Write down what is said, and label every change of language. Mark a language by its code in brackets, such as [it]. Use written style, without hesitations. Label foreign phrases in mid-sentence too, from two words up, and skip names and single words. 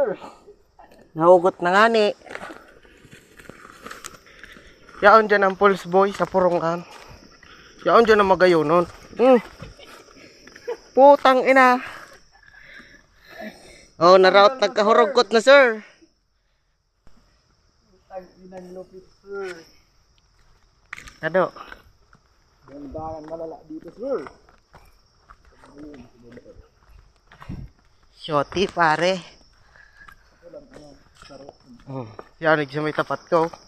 [bik] Nahugot na nga ni. Yaon dyan ang poles boy sa purungan. Yaon dyan ang magayo nun. [tl] Putang ina. [bik] Oh, naraot nagkahurugot na sir. [tl] Ang inang lupit sir. Ano? Bimbangan malala dito sir. Shoti pare. Yan, sa may tapat ko.